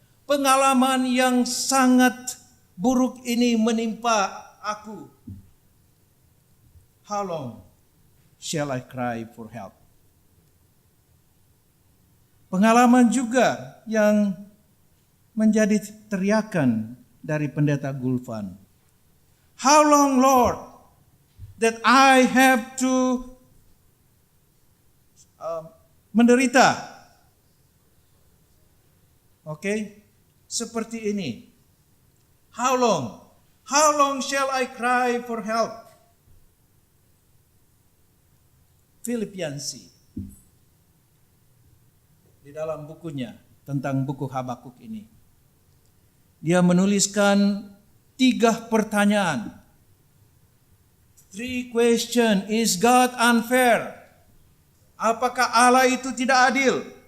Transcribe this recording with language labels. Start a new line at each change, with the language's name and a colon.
Indonesian: pengalaman yang sangat buruk ini menimpa aku.
English: How long shall I cry for help?
Indonesian: Pengalaman juga yang menjadi teriakan dari pendeta Gulfan.
English: How long, Lord, that I have to
Indonesian: menderita? Oke, seperti ini.
English: How long? How long shall I cry for help?
Indonesian: Philip Yancey di dalam bukunya tentang buku Habakuk ini, dia menuliskan 3 pertanyaan.
English: 3 question. Is God unfair?
Indonesian: Apakah Allah itu tidak adil?